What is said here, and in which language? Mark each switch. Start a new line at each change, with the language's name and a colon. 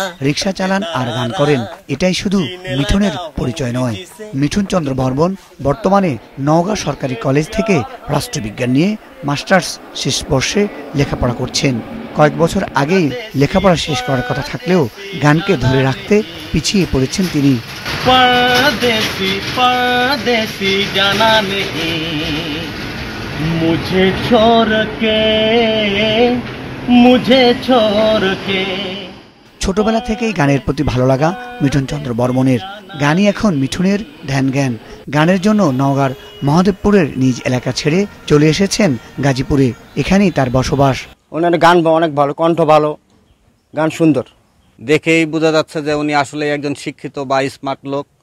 Bangla: রিকশা চালান আর গান করেন, এটাই শুধু মিঠুনের পরিচয় নয়। মিঠুন চন্দ্র বর্মন বর্তমানে নওগাঁ সরকারি কলেজ থেকে রাষ্ট্রবিজ্ঞান নিয়ে মাস্টার্স শেষ বর্ষে লেখাপড়া করছেন। কয়েক বছর আগেই লেখাপড়া শেষ করার কথা থাকলেও গানকে ধরে রাখতে পিছিয়ে পড়েছেন তিনি।
Hindi: परदेसी परदेसी जाना नहीं मुझे छोड़ के।
Bangla: ছোটবেলা থেকেই গানের প্রতি ভালো লাগা মিঠুন চন্দ্র বর্মনের। গানই এখন মিঠুনের ধ্যান জ্ঞান। গানের জন্য নওগাঁর মহাদেবপুরের নিজ এলাকা ছেড়ে চলে এসেছেন গাজীপুরে, এখানেই তার বসবাস। ওনার গান অনেক ভালো, কণ্ঠ ভালো, গান সুন্দর, দেখেই বোঝা যাচ্ছে যে উনি আসলে একজন শিক্ষিত বা স্মার্ট লোক।